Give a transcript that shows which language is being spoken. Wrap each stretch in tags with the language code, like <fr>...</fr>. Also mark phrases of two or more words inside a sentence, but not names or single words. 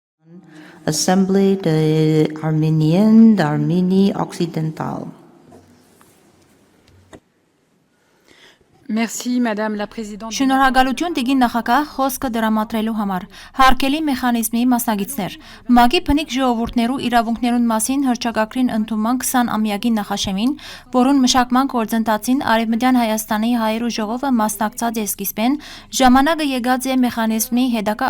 <fr>Assemblée de Arméniens d'Arménie occidentale. Merci, Madame la Présidente.</fr> <hy>Շնորհակալություն Տիգին նախագահ խոսքը դրամատրելու համար։ Հարկելի մեխանիզմի մասնագետներ։ ՄԱԳ-ի բնիկ ժողովուրդներու իրավունքներուն մասին հռչակագրին ընդունման 20-ամյակի նախաշեմին, որուն մշակման գործընթացին Արևմտյան Հայաստանի հայերու ժողովը մասնակցած է սկիզբեն, ժամանակը եկած է մեխանիզմի հետագա</hy>